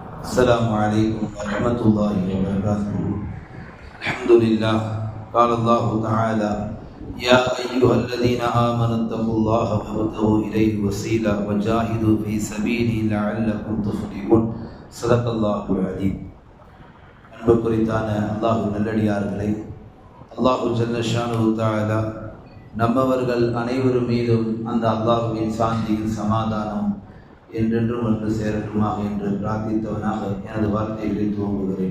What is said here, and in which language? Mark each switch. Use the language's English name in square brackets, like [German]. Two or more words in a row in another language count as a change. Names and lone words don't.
[Arabic] السلام عليكم ورحمة الله وبركاته. الحمد لله. قال الله تعالى: يا أيها الذين آمنوا اتقوا الله وابتغوا إليه الوسيلة وجاهدوا في سبيله لعلكم تفلحون. صدق الله العظيم. [Tamil] அன்பு குறித்தான அல்லாஹ் நல்லடியார்களே, [Arabic] الله جل شأنه تعالى [Tamil] நம்மவர்கள் அனைவரும் மீதும் அந்த அல்லாஹ்வின் சாந்தியின் சமாதானம் என்றென்றும் வந்து சேரட்டுமாக என்று பிரார்த்தித்தவனாக எனது வார்த்தைகளை துவங்குகிறேன்.